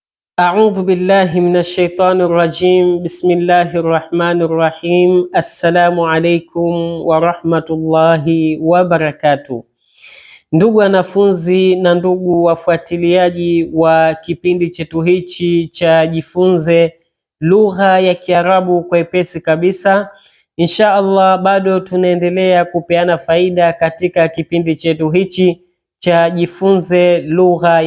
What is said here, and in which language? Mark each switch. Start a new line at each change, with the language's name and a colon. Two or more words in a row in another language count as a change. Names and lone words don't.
Arabic: أعوذ بالله من الشيطان الرجيم. بسم الله الرحمن الرحيم. السلام عليكم ورحمة الله وبركاته.
Swahili: Ndugu wanafunzi na ndugu wafuatiliaji wa kipindi chetu hichi cha Jifunze Lugha ya Kiarabu kwa Wepesi Kabisa,
Arabic: إن شاء الله
Swahili: bado tunaendelea kupeana faida katika kipindi chetu hichi cha Jifunze Lugha